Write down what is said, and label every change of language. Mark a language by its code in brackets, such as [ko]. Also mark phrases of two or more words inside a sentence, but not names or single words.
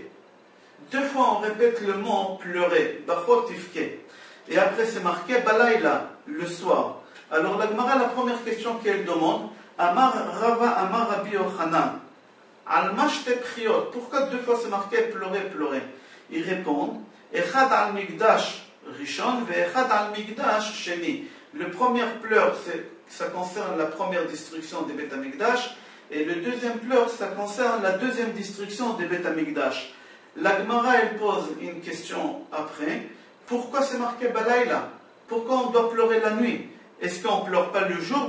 [fr] Deux fois on répète le mot pleurer, [he] בכו תבכה. [fr] Et après c'est marqué Balayla, le soir. Alors la Gemara, la première question qu'elle demande, [he] אמר רבא אמר רבי יוחנן, על מה שתי בכיות, [fr] pourquoi deux fois c'est marqué pleurer, pleurer? Ils répondent, [he] אחד על מקדש ראשון ואחד על מקדש שני. [fr] Le premier pleur, ça concerne la première destruction des [he] בית המקדש, [fr] et le deuxième pleur, ça concerne la deuxième destruction des [he] בית המקדש. [fr] La Gemara, elle pose une question après, pourquoi c'est marqué Balayla? Pourquoi on doit pleurer la nuit? Est-ce qu'on ne pleure pas le jour?